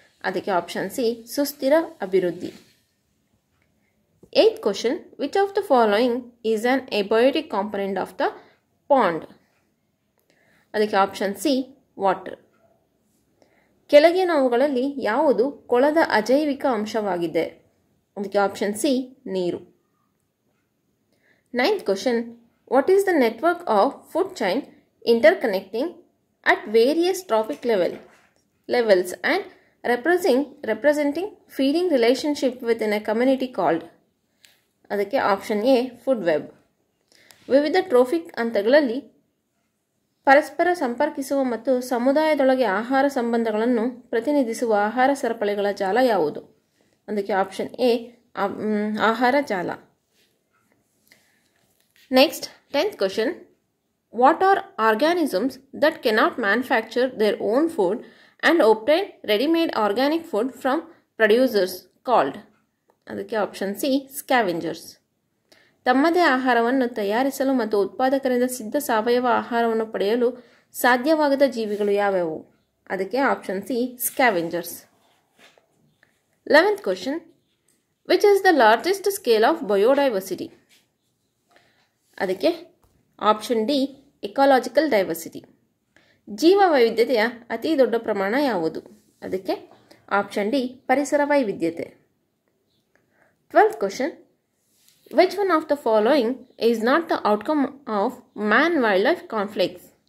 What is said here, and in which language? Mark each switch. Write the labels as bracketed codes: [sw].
[kn] ಅದಕ್ಕೆ option C, ಸುಸ್ಥಿರ ಅಭಿವೃದ್ಧಿ. [en] Eighth question, which of the following is an abiotic component of the pond. [kn] ಅದಕ್ಕೆ option C, water. ಕೆಳಗಿನವುಗಳಲ್ಲಿ ಯಾವುದು ಕೊಳದ ಅಜೈವಿಕ ಅಂಶವಾಗಿದೆ. ಅದಕ್ಕೆ ಆಪ್ಷನ್ ಸಿ, ನೀರು. [en] Ninth question, what is the network of food chain interconnecting at various trophic levels and representing feeding relationship within a community called. [kn] ಅದಕ್ಕೆ option A, food web. ವಿವಿಧ trophic ಹಂತಗಳಲ್ಲಿ ಪರಸ್ಪರ ಸಂಪರ್ಕಿಸುವ ಮತ್ತು ಸಮುದಾಯದೊಳಗೆ ಆಹಾರ ಸಂಬಂಧಗಳನ್ನು ಪ್ರತಿನಿಧಿಸುವ ಆಹಾರ ಸರಪಳಿಗಳ ಜಾಲ ಯಾವುದು. ಅದಕ್ಕೆ ಆಪ್ಷನ್ ಎ, ಆಹಾರ ಜಾಲ. [en] Next, 10th question, what are organisms that cannot manufacture their own food and obtain ready-made organic food from producers called. [kn] ಅದಕ್ಕೆ ಆಪ್ಷನ್ ಸಿ, ಸ್ಕ್ಯಾವೆಂಜರ್ಸ್. ತಮ್ಮದೇ ಆಹಾರವನ್ನು ತಯಾರಿಸಲು ಮತ್ತು ಉತ್ಪಾದಕರಿಂದ ಸಿದ್ಧ ಸಾವಯವ ಆಹಾರವನ್ನು ಪಡೆಯಲು ಸಾಧ್ಯವಾಗದ ಜೀವಿಗಳು ಯಾವ್ಯಾವು. ಅದಕ್ಕೆ option C, scavengers. [en] 11th question, which is the largest scale of biodiversity. [kn] ಅದಕ್ಕೆ ಆಪ್ಷನ್ ಡಿ, ಎಕಾಲಜಿಕಲ್ ಡೈವರ್ಸಿಟಿ. ಜೀವ ವೈವಿಧ್ಯತೆಯ ಅತಿ ದೊಡ್ಡ ಪ್ರಮಾಣ ಯಾವುದು. ಅದಕ್ಕೆ ಆಪ್ಷನ್ ಡಿ, ಪರಿಸರ ವೈವಿಧ್ಯತೆ. [en] 12th question, which one of the following is not the outcome of man wildlife conflicts.